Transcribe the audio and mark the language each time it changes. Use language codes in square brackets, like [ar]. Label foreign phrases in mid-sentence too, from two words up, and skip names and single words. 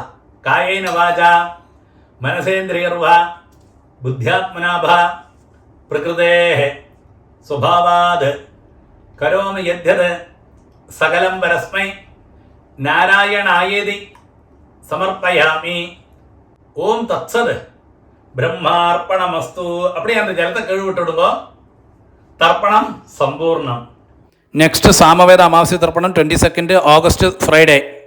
[sa] कायेन वाचा मनसेन्द्रियैर्वा बुद्ध्यात्मनावा प्रकृतेः स्वभावात् करोमि यद्यत् सकलं परस्मै नारायणायेति समर्पयामि. ॐ तत्सत् ब्रह्मार्पणमस्तु. [ta] அப்படியே அந்த ஜலத்தை கழுவி விட்டுடுங்க. [ml] തർപ്പണം സമ്പൂർണ്ണം. നെക്സ്റ്റ് സാമവേദ അമാവാസ്യ തർപ്പണം 22 [en] August Friday.